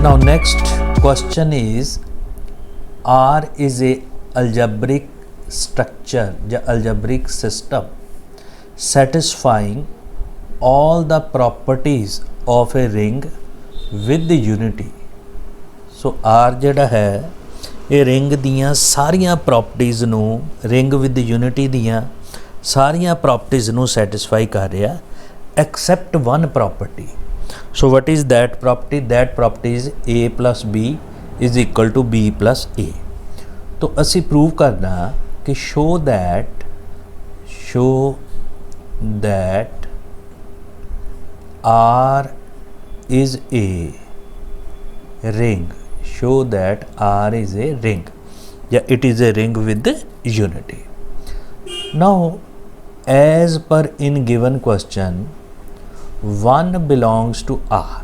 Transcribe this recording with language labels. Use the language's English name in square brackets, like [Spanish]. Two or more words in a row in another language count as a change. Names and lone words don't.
[English] next question is, R is a algebraic structure या algebraic system satisfying all the properties of a ring with unity. [Punjabi] So R ਜਿਹੜਾ ਹੈ ਇਹ ਰਿੰਗ ਦੀਆਂ ਸਾਰੀਆਂ ਪ੍ਰੋਪਰਟੀਜ਼ ਨੂੰ [English] ring with unity [Punjabi] ਦੀਆਂ ਸਾਰੀਆਂ ਪ੍ਰੋਪਰਟੀਜ਼ ਨੂੰ ਸੈਟੀਸਫਾਈ ਕਰ ਰਿਹਾ [English] except one property. So what is that property? That property is a plus b is equal to b plus a. [Punjabi] ਤੋ ਅਸੀ ਪ੍ਰੂਵ ਕਰਨਾ ਕਿ [English] show that R is a ring. Show that R is a ring. Yeah, it is a ring with unity. Now, as per in given question, 1 belongs to R.